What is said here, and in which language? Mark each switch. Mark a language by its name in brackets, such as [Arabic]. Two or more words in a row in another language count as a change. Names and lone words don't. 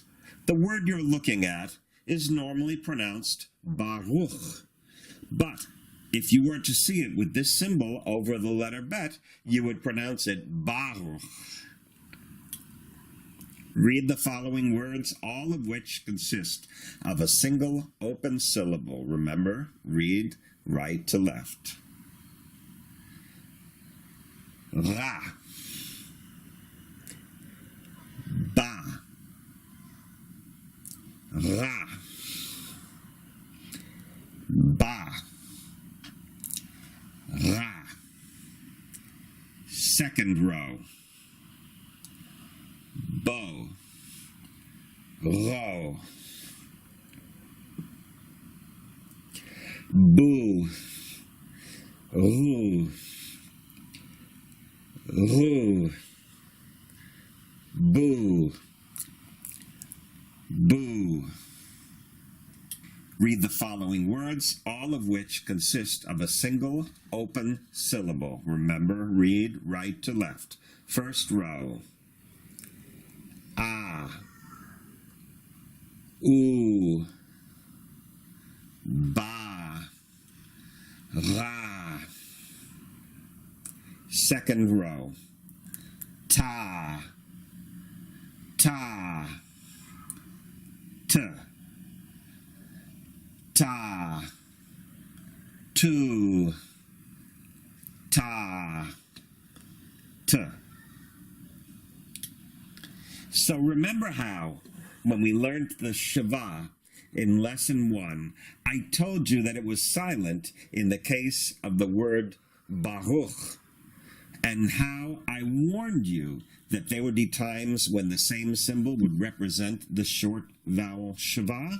[English] The word you're looking at is normally pronounced Baruch, but if you were to see it with this symbol over the letter Bet, you would pronounce it Baruch. Read the following words, all of which consist of a single open syllable. Remember, read right to left. [Hebrew] Ra. Ba. Ra. Ba. Ra. [English] Second row. [Hebrew] bo, ro, boo, roo, roo, boo, boo. [English] Read the following words, all of which consist of a single open syllable. Remember, read right to left. First row. [Hebrew] Ah, ooh, ba, ra. [English] Second row. [Hebrew] Ta, ta, t, ta, tu, ta, t. [English] So remember how, when we learned the Shiva in lesson 1, I told you that it was silent in the case of the word Baruch, and how I warned you that there would be times when the same symbol would represent the short vowel Shiva.